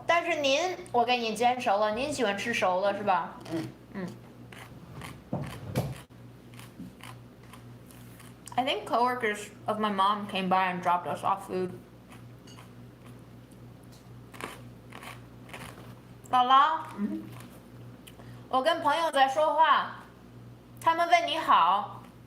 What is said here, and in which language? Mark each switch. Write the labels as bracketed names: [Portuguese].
[Chinese] 但是我给你煎熟了，您喜欢吃熟的是吧？嗯。 [English] I think coworkers of my mom came by and dropped us off food. [Chinese] 姥姥，我跟朋友在说话，他们问你好。